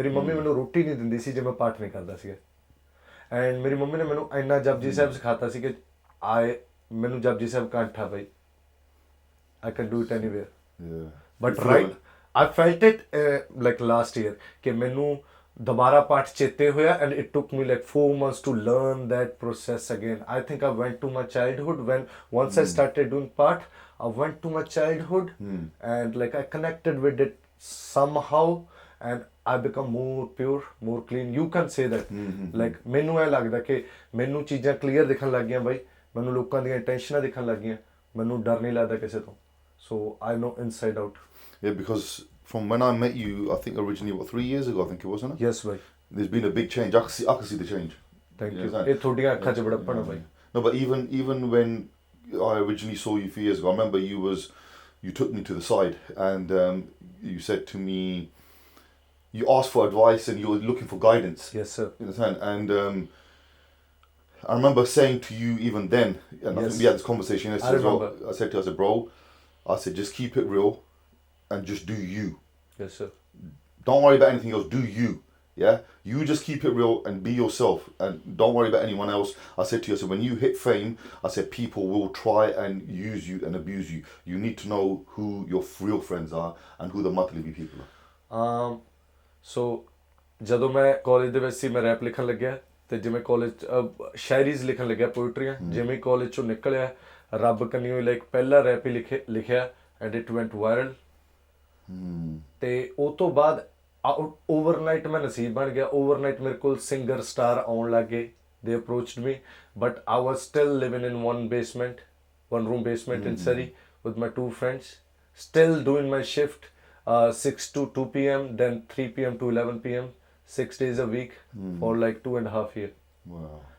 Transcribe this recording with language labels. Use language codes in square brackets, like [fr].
[pa] ਮੇਰੀ ਮੰਮੀ ਮੈਨੂੰ ਰੋਟੀ ਨਹੀਂ ਦਿੰਦੀ ਸੀ ਜੇ ਮੈਂ ਪਾਠ ਨਹੀਂ ਕਰਦਾ ਸੀਗਾ, ਐਂਡ ਮੇਰੀ ਮੰਮੀ ਨੇ ਮੈਨੂੰ ਇੰਨਾ ਜਪਜੀ ਸਾਹਿਬ ਸਿਖਾਤਾ ਸੀ ਕਿ ਮੈਨੂੰ ਜਪਜੀ ਸਾਹਿਬ ਕੰਠ ਆ ਬਾਈ, [en] I can do it anywhere, but right I felt it like last year [pa] ਕਿ ਮੈਨੂੰ ਦੁਬਾਰਾ ਪਾਠ ਚੇਤੇ ਹੋਇਆ, [en] and it took me like 4 months to learn that process again. I think I went to my childhood once I started doing part, I went to my childhood and like I connected with it somehow and I become more pure, more clean. You can say that. [pa] Like ਮੈਨੂੰ ਇਹ ਲੱਗਦਾ ਕਿ ਮੈਨੂੰ ਚੀਜ਼ਾਂ clear ਦਿਖਣ ਲੱਗ ਗਈਆਂ ਬਾਈ, ਮੈਨੂੰ ਲੋਕਾਂ ਦੀਆਂ ਇੰਟੈਂਸ਼ਨਾਂ ਦਿਖਣ ਲੱਗ ਗਈਆਂ, ਮੈਨੂੰ ਡਰ ਨਹੀਂ ਲੱਗਦਾ ਕਿਸੇ ਤੋਂ. [en] So I know inside out. Yeah, because from when I met you, I think originally 3 years ago, I think it was, isn't it? Yes ਬਾਈ. There's been a big change. I can see the change. Thank you. understand? [pa] ਇਹ ਤੁਹਾਡੀਆਂ ਅੱਖਾਂ 'ਚ ਬੜਪਣ ਆ ਬਾਈ. [en] No, but even when I originally saw you a few years ago, I remember you took me to the side and you said to me, you asked for advice and you were looking for guidance. Yes sir. You understand? And I remember saying to you even then, and I think we had this conversation yesterday as well. I said to you, I said, bro, I said, just keep it real and just do you. Yes sir. Don't worry about anything else. Do you. Yeah, you just keep it real and be yourself, and don't worry about anyone else. I said to you, I said, when you hit fame, I said, people will try and use you and abuse you. You need to know who your real friends are and who the matlibi people are. [pa] So ਜਦੋਂ ਮੈਂ college ਦੇ ਵਿੱਚ ਸੀ ਮੈਂ rap ਲਿਖਣ ਲੱਗਿਆ ਤੇ ਜਿਵੇਂ college ਸ਼ਾਇਰੀਜ਼ ਲਿਖਣ ਲੱਗਿਆ, ਪੋਇਟਰੀਆਂ ਜਿਵੇਂ ਕਾਲਜ ਚੋਂ ਨਿਕਲਿਆ, ਰੱਬ ਕੰਨਿਓ ਲਾਈਕ ਪਹਿਲਾ ਰੈਪ ਹੀ ਲਿਖਿਆ [en] And it went viral. [pa] ਤੇ ਉਹ ਤੋਂ ਬਾਅਦ ਓਵਰਨਾਈਟ ਮੈਂ ਨਸੀਬ ਬਣ ਗਿਆ. ਓਵਰਨਾਈਟ ਮੇਰੇ ਕੋਲ ਸਿੰਗਰ ਸਟਾਰ ਆਉਣ ਲੱਗ ਗਏ. [en] They approached me, but I was still living in one room basement in Surrey with my 2 friends, still doing my shift 6 to 2 p.m, then 3 p.m to 11 p.m, 6 days a week for like 2.5 years. Wow.